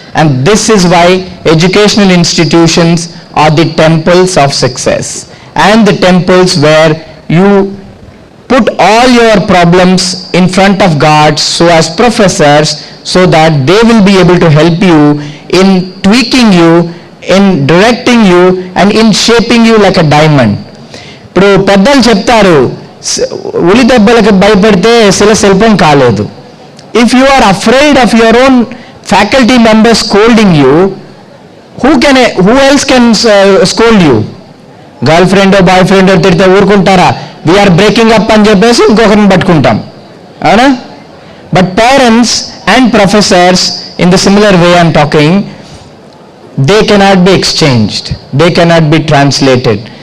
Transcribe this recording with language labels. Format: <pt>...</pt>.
<en>And this is why educational institutions are the temples of success, and the temples where you put all your problems in front of God so as professors, so that they will be able to help you in tweaking you, in directing you, and in shaping you like a diamond.</en> <te>ఇప్పుడు పెద్దలు చెప్తారు, ఉలి దెబ్బలకు భయపడితే శిల్పం కాలేదు.</te> <en>If you are afraid of your own faculty members scolding you, who else can scold you?</en> <te>Girl friend boy friend తిడితే ఊరుకుంటారా?</te> <en>we're breaking up</en> <te>అని చెప్పేసి ఇంకొకరిని పట్టుకుంటాం, అవునా?</te> <en>But parents and professors in the similar way I'm talking, they cannot be exchanged, they cannot be translated.</en>